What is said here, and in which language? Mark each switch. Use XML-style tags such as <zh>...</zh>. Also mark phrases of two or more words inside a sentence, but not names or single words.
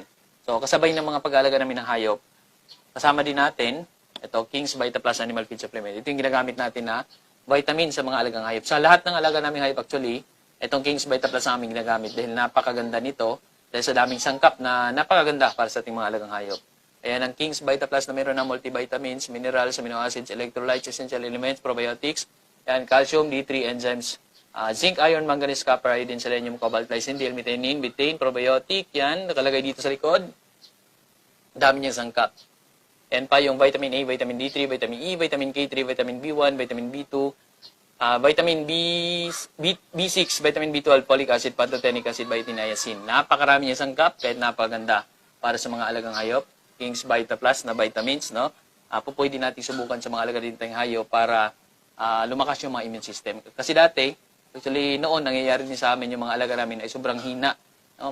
<tl>So, kasabay ng mga pag-aalaga namin ng hayop, kasama din natin, ito, King's Vita Plus Animal Feed Supplement. Ito yung ginagamit natin na vitamin sa mga alagang hayop. Sa lahat ng alaga naming hayop actually, itong King's Vita Plus namin ginagamit dahil napakaganda nito, dahil sa daming sangkap na napakaganda para sa ating mga alagang hayop. Ayan ang King's Vita Plus na meron ng multivitamins,</tl> <en>minerals, amino acids, electrolytes, essential elements, probiotics, yan, calcium, D3, enzymes, zinc, iron, manganese, copper, iodine, selenium, cobalt, lysine, L-methionine,</en> <tl>betaine, probiotic, yan, nakalagay dito sa likod. Dami niyang sangkap. Yan pa yung vitamin A,</tl> <en>vitamin D3, vitamin E, vitamin K3, vitamin B1, vitamin B2, vitamin B6, vitamin B12, folic acid, pantothenic acid, biotin, niacin.</en> <tl>Napakarami niyang sangkap, kahit napaganda para sa mga alagang hayop. King's Vita Plus na vitamins, no? Pwede natin subukan sa mga alaga din tayong hayop para lumakas yung mga</tl> <en>immune system.</en> <tl>Kasi dati, actually noon, nangyayari din sa amin yung mga alaga namin ay sobrang hina. No?</tl>